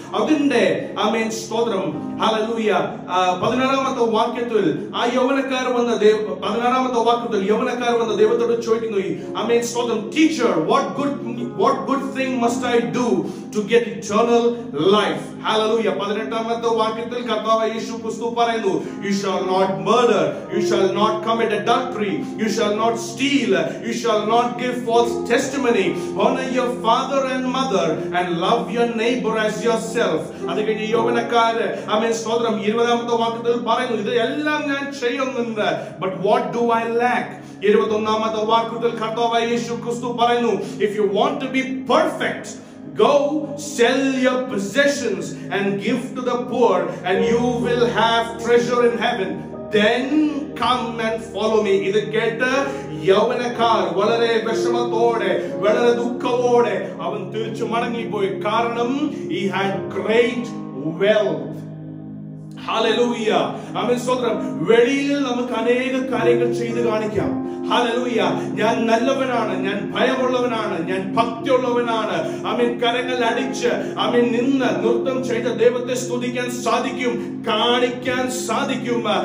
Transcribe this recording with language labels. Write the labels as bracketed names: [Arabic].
[Malayalam] അതിന്റെ ആമേൻ സ്തോത്രം. ഹല്ലേലൂയ. 16 വാക്യത്തിൽ ആ യൗവനക്കാർ വന്ന 16 വാക്യത്തിൽ യൗവനക്കാർ വന്ന ദൈവത്തോട് ചോദിക്കുന്നു, ആമേൻ സ്തോത്രം, teacher, [English] what good thing must I do to get eternal life? [Malayalam] Hallelujah. 18 വാക്യത്തിൽ കർത്താവ് യേശു ക്രിസ്തു പറയുന്നു, [English] you shall not murder, you shall not commit adultery, you shall not steal, you shall not give false testimony, honor your father and mother and love your neighbor as yourself. [Malayalam] അത് കഴിഞ്ഞ് യൗവനക്കാര് ആമേൻ സ്തോത്രം 20 വാക്യത്തിൽ പറയുന്നു, ഇത് എല്ലാം ഞാൻ ചെയ്യുന്നുണ്ട്, [English] but what do I lack? [Malayalam] 21 വാക്യത്തിൽ കർത്താവ് യേശു ക്രിസ്തു പറയുന്നു, [English] if you want to be perfect, go sell your possessions and give to the poor and you will have treasure in heaven. Then come and follow me. [Malayalam] ഇത് കേട്ട് യൗവനക്കാർ വളരെ വിഷമത്തോടെ വളരെ ദുഃഖത്തോടെ അവൻ തിരിച്ചു മടങ്ങിപ്പോയി. [English] കാരണം he had great wealth. [Malayalam] Hallelujah. ആമേൻ സ്തോത്രം. വെളിയിൽ നമുക്ക് അനേക കാര്യങ്ങൾ ചെയ്തു കാണിക്കാം. ഹല്ലേലൂയ. ഞാൻ നല്ലവനാണ്, ഞാൻ ഭയമുള്ളവനാണ്, ഞാൻ ഭക്തിയുള്ളവനാണ്. ആമേൻ കരങ്ങൾ അടിച്ച് ആമേൻ നിന്ന് നൃത്തം ചെയ്ത് ദൈവത്തെ സ്തുതിക്കാൻ സാധിക്കും, കാണിക്കാൻ സാധിക്കും.